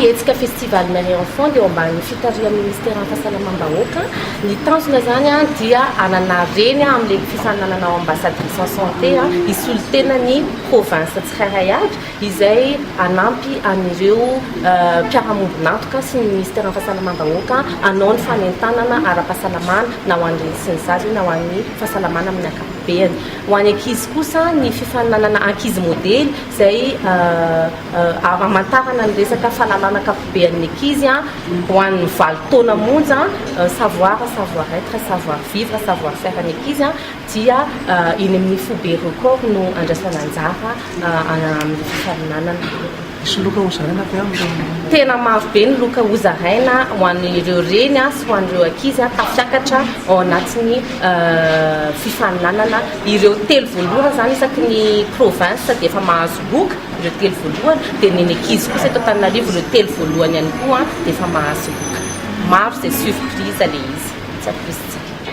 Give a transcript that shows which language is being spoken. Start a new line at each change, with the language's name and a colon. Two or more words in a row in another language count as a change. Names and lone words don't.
Malagasy: hetsika
French: festival mère enfant
Malagasy: dia ao ambany fitaria ministère fahasalamam-bahoaka ny tanjona zany dia anana reny amin'ilay fifaninanana ao
French: ambassadrice en santé
Malagasy: isolo tena ny province tsirairay avy izay anampy an'ireo mpiara-mombonantoka sy ny ministère fahasalamam-bahoaka anao ny fanentanana ara-pahasalamana na ho an'ireny sy ny zaza na ho an'ny fahasalamana amin'ny ankapobeny ho an'ny ankizy kosa ny fifaninanana ankizy modely izay amantarana ny resaka fahalalana ankapobean'ny ankizy ho an'ny 20 taona monja
French: savoir être, savoir vivre, savoir faire
Malagasy: ny ankizy dia eny amin'ny Foube record no andrasana anjara amin'ny fifaninanana. Misy loka hozaraina fa tena maro be ny loka hozaraina ho an'ireo reny sy ho an'ireo ankizy tafiakatra ao anatin'ny fifaninanana ireo telo voalohany zany isaky ny province dia efa mahazo loka ireo telo voalohany dia ny ankizy kosa eto Antananarivo ireo telo voalohany ihany koa dia efa mahazo loka maro izay surprise ilay izy tsy ampoizitsika